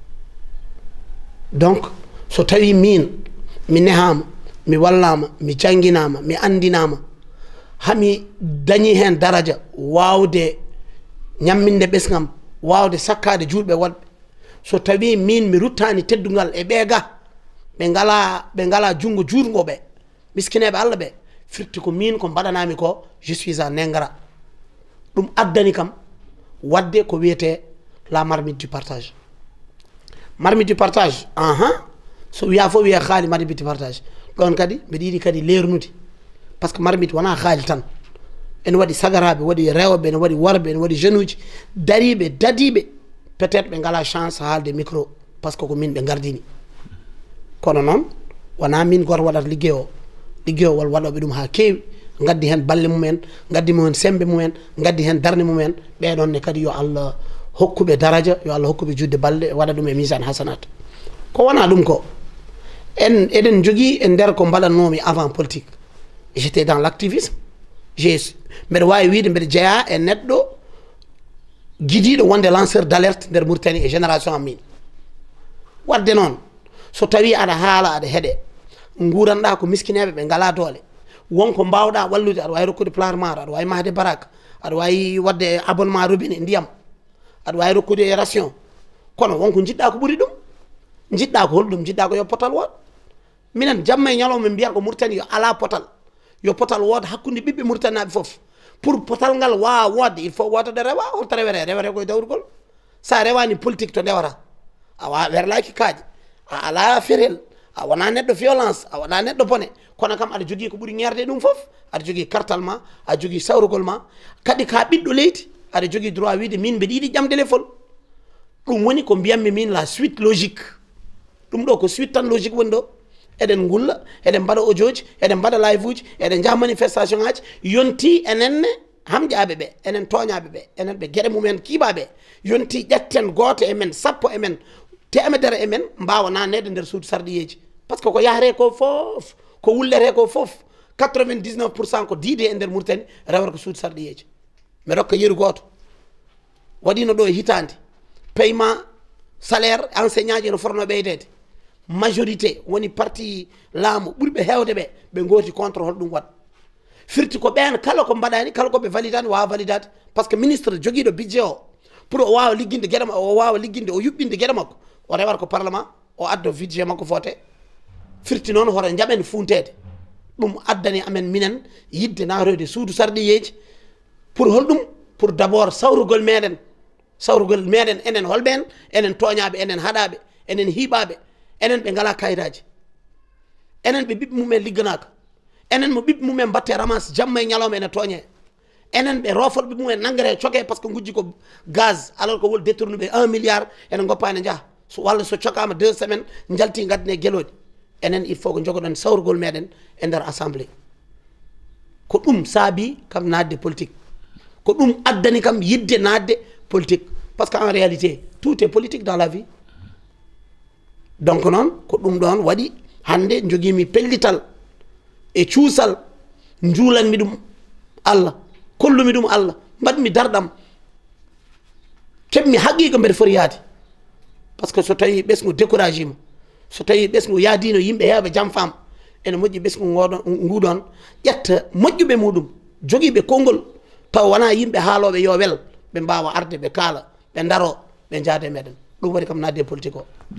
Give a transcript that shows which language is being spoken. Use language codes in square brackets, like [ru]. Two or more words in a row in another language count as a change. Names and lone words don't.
[ff] Donc so tawi min mi nehama mi wallama mi janginama mi andinama hami dañi hen daraja wawde ñamminde ɓesgam wawde sakkade julɓe woɗɓe so tawi min mi ruttani teddugal e ɓeega ɓe ngala jungo jurgo ɓe miskineɓe Allah ɓe firti ko min ko mbaɗanami ko [fr] je suis en ingrat. [ff] ɗum addani kam wadde ko wiyete [fr] la marmite du partage. Marmite du partage [ff] so wiya fof wiya haali [fr] marmite du partage [ff] ɗon kadi mbiɗa yiɗi kadi lernude [fr] par ce que marmite [ff] wona haali tan ene waɗi sagaraɓe waɗi rewɓe ene waɗi worɓe ene waɗi jeune uji dariɓe dadiɓe [fr] peut être [ff] ɓe ngala chance haalde micro [fr] par ce que [ff] ko min ɓe gardini kono noon wona min goto waɗata liggeyowol waɗoɓe ɗum ha kewi gaddi hen balle mumen gaddi mumen sembe mumen gaddi hen darde mumen ɓeɗon ne kadi yo Allah hokkuɓe daraja yo Allah hokkuɓe judde balɗe waɗa ɗum e misane hasanat. Ko wona ɗum ko eɗen jogui e nder ko mbaɗannomi [fr] avant politique j'étais dans l' activisme [ff] mbeɗa wawi wiide mbeɗa jeeya e neɗɗo guidiɗo wonde [fr] lanceur d' alerte [ff] nder Mauritanie e génération am min. Wadde noon so tawi aɗa haala aɗa heeɗe guranɗa ko miskineɓe ɓe ngala doole wonko mbawɗa wallude aɗa wawi rokkude plarmar aɗa wawi mahde barak aɗa wawi wadde [fr] abonnement robinet [ff] ndiyam aɗa wawi rokkude ration kono wonko jiɗɗa ko ɓuuri ɗum jiɗɗa ko holɗum jiɗɗa ko yo potal wood. Minen jamma e ñalawma min mbiya ko Mauritanie yo ala potal yo potal wooda hakkude ɓiɓɓe Mauritanie naɓe foof pour potal ngal wawa wodde [fr] il faut [ff] wotade rewa holto rewete koye dawrugol. Sa rewani politique to ndewata a wawa werlaki kaaƴe a ala ferel a wona neɗɗo violence a wona neɗɗo bone kono kam aɗa jogui ko ɓuuri ñerde ɗum foof aɗa jogui kartal ma aɗa jogui sawrugol ma kadi ka ɓiɗɗo leydi aɗa jogui droit wiide min mbeɗa yiɗi ƴamde lefol. ɗum woni ko mbiyammi min [fr] la suite logique. [ff] ɗum ɗo ko suite tan logique woni ɗo eɗen gulla eɗen mbaɗa audioji eɗen mbaɗa live uji eɗen jaha manifestation ngaji yonti enenne hamƴaɓe ɓe enen toñaɓe ɓe enen ɓe gueɗe mumen kiibaɓe yonti ƴetten goto e men sappo e men temedere e men mbawa nanede nder suudu sarɗiyeji [fr] par ce que [ff] ko yahre ko foof ko wullete ko foof 99% ko diide e nder Mauritanie rewata ko suudu sarɗiyeji. mi rokka yeru goto waɗino ɗo e hitande [fr] paiement salaire enseignant [ff] ji no forno ɓeydede majorité woni parti laamu ɓurɓe hewde ɓe goti contre holɗum waɗa firti ko ɓen kala ko mbaɗani kala koɓe validani wawa validade [fr] par ce que ministre [ff] joguiɗo budget o pour o wawa ligginde gueɗe makko o wawa ligginde o yuɓɓinde gueɗe makko o rewata ko parlement o addo budget makko foote firti noon hoto jaɓen funtede ɗum addani amen minen yidde naroyde suudu sarɗiyeji pour holɗum [fr] pour d' abord [ff] sawrugol meɗen enen holɓen enen toñaɓe enen haɗaɓe enen hiiɓaɓe enen ɓe ngala kayitaji enen ɓe ɓiɓɓe mumen ligganaka enen mo ɓiɓɓe mumen mbatte ramas jamma e ñalawma ene tooñe enen ɓe rofol ɓiɓɓe mumen nangre coke [fr] par ce que [ff] gujji ko gaz alors ko wol détourne ɓe 1 milliard ene goppa ene jaaha walla so cokama 2 semaines jalti gaddine gueloɗi enen [fr] il faut [ff] ko jogoɗon sawrugol meɗen e nder assemblée ko ɗum saabi kam nadde politique ko ɗum addani kam yidde nadde politique [fr] par ce que en réalité tout est politique dans la vie. [ff] Donc noon ko ɗum ɗon waɗi hande joguimi pellital e cuusal juulanmi ɗum Allah kollumi ɗum Allah mbaɗmi darɗam keɓmi haqiqa mbeɗa foti yaade [fr] par ce que [ff] so tawi ɓesgu découragé ma so tawi ɓesgu yaadino yimɓe hewɓe jaam fam ene moƴƴi ɓesgu nguɗon ƴetta moƴƴuɓe muɗum joguiɓe konngol taw wona yimɓe haaloɓe yo wel ɓe mbawa arde ɓe kaala ɓe daro ɓe jaade meɗen ɗum waɗi kam nadde politique o.